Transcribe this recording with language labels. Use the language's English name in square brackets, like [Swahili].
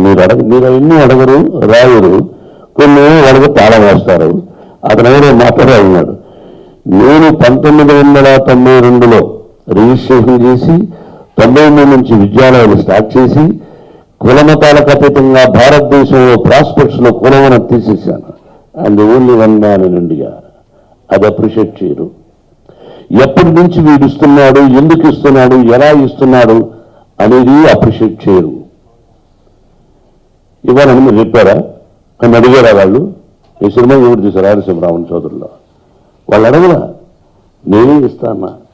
[Telugu] మీరు ఎన్ని అడగరు, రాయరు, కొన్ని వాళ్ళకి తాళం వేస్తారు. అతను ఎవరో మాట్లాడాడు. నేను 1992లో రిజిస్ట్రేషన్ చేసి 93 నుంచి విద్యాలయాలు స్టార్ట్ చేసి కులమతాలకు అతీతంగా భారతదేశంలో ప్రాస్పెక్ట్స్ లో కులమని తీసేశాను. [English] And only 1 man in India. [Telugu] అది అప్రిషియేట్ చేయరు. ఎప్పటి నుంచి వీడు ఇస్తున్నాడు, ఎందుకు ఇస్తున్నాడు, ఎలా ఇస్తున్నాడు అనేది అప్రిషియేట్ చేయరు. ఇవ్వాలని మీరు చెప్పారా? నన్ను అడిగారా వాళ్ళు? ఈ సినిమా ఎవరు చూశారు? రామన్ చౌదరిలో వాళ్ళు అడగలా. నేనే ఇస్తానా.